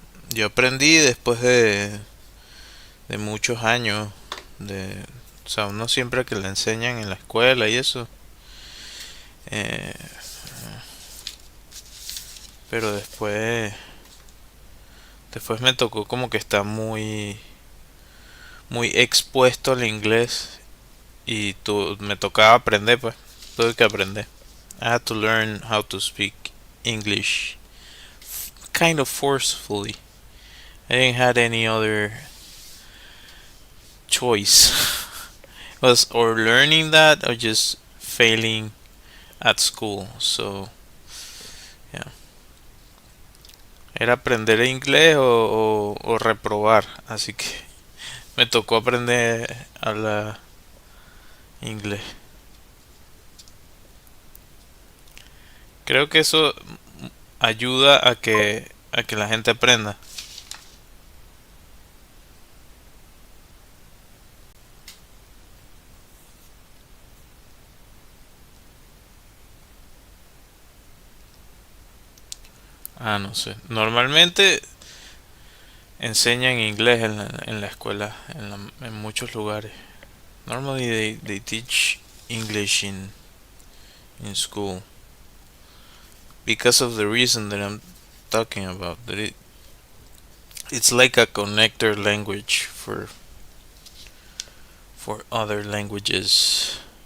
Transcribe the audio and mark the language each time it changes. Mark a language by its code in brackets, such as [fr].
[es] Yo aprendí después de muchos años de, o sea, uno siempre que le enseñan en la escuela y eso, eh, pero después me tocó como que está muy expuesto al inglés y me tocaba aprender, pues, tuve que aprender. [en] I had to learn how to speak English kind of forcefully. I didn't had any other choice. Was or learning that or just failing at school. So, yeah. [es] Era aprender inglés o reprobar. Así que me tocó aprender a hablar inglés. Creo que eso ayuda a que la gente aprenda. Ah, no sé. Normalmente enseñan inglés en la escuela, en muchos lugares. [en] Normally they teach English in school because of the reason that I'm talking about. That it's like a connector language for other languages.